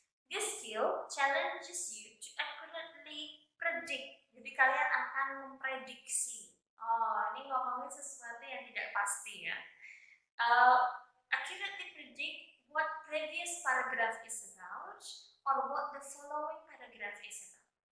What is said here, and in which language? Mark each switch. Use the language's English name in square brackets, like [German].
[English] This skill challenges you to accurately predict. [Indonesian] Jadi kalian akan memprediksi. Oh, ini ngomongin sesuatu yang tidak pasti ya. [English] Accurately predict what previous paragraph is about or what the following paragraph is about.